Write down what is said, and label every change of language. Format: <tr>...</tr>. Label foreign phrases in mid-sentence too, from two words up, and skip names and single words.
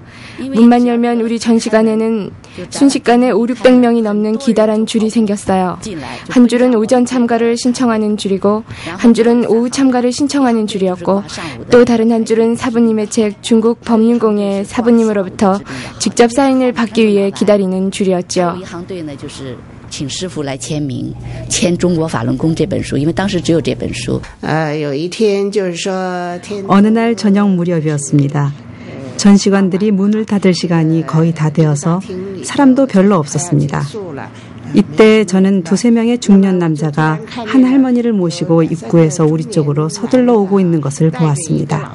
<ko>문만 열면 우리 전시관에는 순식간에 500~600명이 넘는 기다란 줄이 생겼어요. 한 줄은 오전 참가를 신청하는 줄이고 한 줄은 오후 참가를 신청하는 줄이었고 또 다른 한 줄은 사부님의 책 중국 법륜공의 사부님으로부터 직접 사인을 받기 위해 기다리는 줄이었죠.</ko> <zh>请师傅来签名，签《中国法轮功》这本书，因为当时只有这本书。</zh> <ko>어느 날 저녁 무렵이었습니다. 전시관들이 문을 닫을 시간이 거의 다 되어서 사람도 별로 없었습니다. 이때 저는 2~3명의 중년 남자가 한 할머니를 모시고 입구에서 우리 쪽으로 서둘러 오고 있는 것을 보았습니다.</ko>